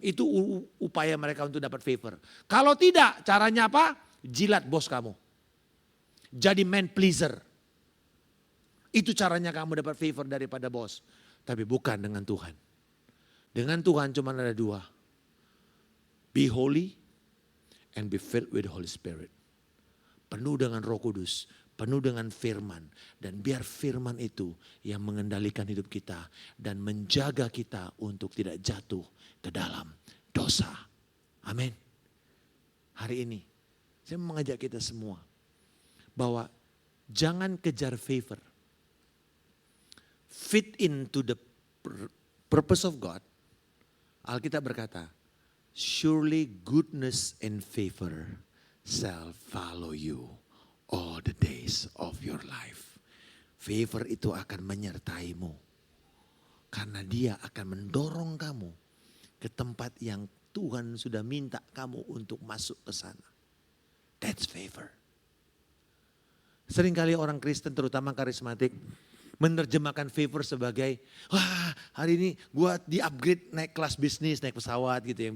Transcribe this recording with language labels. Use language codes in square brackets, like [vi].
[id] Itu upaya mereka untuk dapat favor. Kalau tidak, caranya apa? Jilat bos kamu. Jadi [en] man pleaser. [id] Itu caranya kamu dapat favor daripada bos. Tapi bukan dengan Tuhan. Dengan Tuhan cuma ada dua. [en] Be holy and be filled with the Holy Spirit. [id] Penuh dengan Roh Kudus, penuh dengan firman. Dan biar firman itu yang mengendalikan hidup kita dan menjaga kita untuk tidak jatuh ke dalam dosa. Amin. Hari ini saya mengajak kita semua bahwa jangan kejar favor. [en] Fit into the purpose of God. [id] Alkitab berkata, [en] surely goodness and favor shall follow you all the days of your life. [id] Favor itu akan menyertaimu. Karena dia akan mendorong kamu ke tempat yang Tuhan sudah minta kamu untuk masuk ke sana. [en] That's favor. [id] Seringkali orang Kristen terutama karismatik menerjemahkan favor sebagai, wah hari ini gue di-upgrade naik kelas bisnis, naik pesawat gitu.